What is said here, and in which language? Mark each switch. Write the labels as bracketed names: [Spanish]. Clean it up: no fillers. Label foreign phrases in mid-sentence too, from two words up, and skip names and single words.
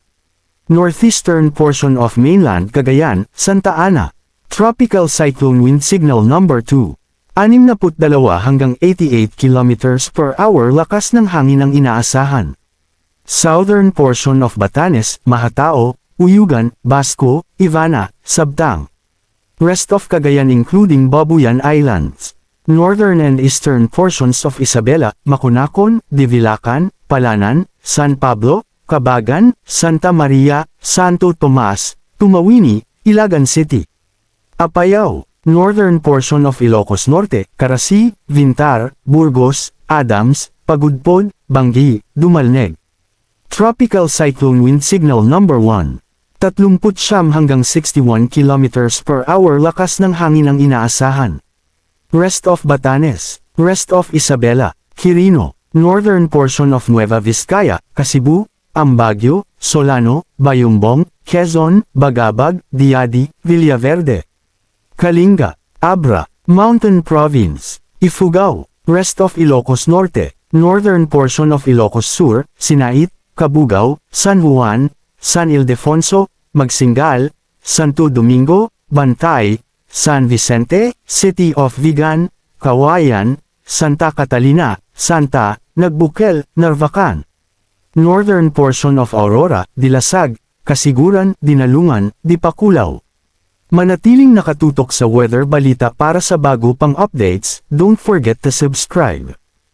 [English] Northeastern portion of mainland Cagayan, Santa Ana, Tropical Cyclone Wind Signal Number 2, 62 hanggang 88 km per hour [Filipino] lakas ng hangin ang inaasahan. [English] Southern portion of Batanes, Mahatao, Uyugan, Basco, Ivana, Sabtang. Rest of Cagayan including Babuyan Islands. Northern and eastern portions of Isabela, Maconacon, Divilacan, Palanan, San Pablo, Cabagan, Santa Maria, Santo Tomas, Tumawini, Ilagan City. Apayao, northern portion of Ilocos Norte, Carasi, Vintar, Burgos, Adams, Pagudpod, Bangi, Dumalneg. Tropical Cyclone Wind Signal Number 1, 39 hanggang 61 km per hour [Filipino] lakas ng hangin ang inaasahan. [English] Rest of Batanes, rest of Isabela, Quirino, northern portion of Nueva Vizcaya, Kasibu, Ambagyo, Solano, Bayumbong, Quezon, Bagabag, Diadi, Villaverde. Kalinga, Abra, Mountain Province, Ifugao, rest of Ilocos Norte, northern portion of Ilocos Sur, Sinait, Cabugao, San Juan, San Ildefonso, Magsingal, Santo Domingo, Bantay, San Vicente, City of Vigan, Kawayan, Santa Catalina, Santa, Nagbukel, Narvacan. Northern portion of Aurora, Dilasag, Kasiguran, Dinalungan, Dipakulaw. [Filipino] Manatiling nakatutok sa weather balita para sa bago pang updates, [English] don't forget to subscribe.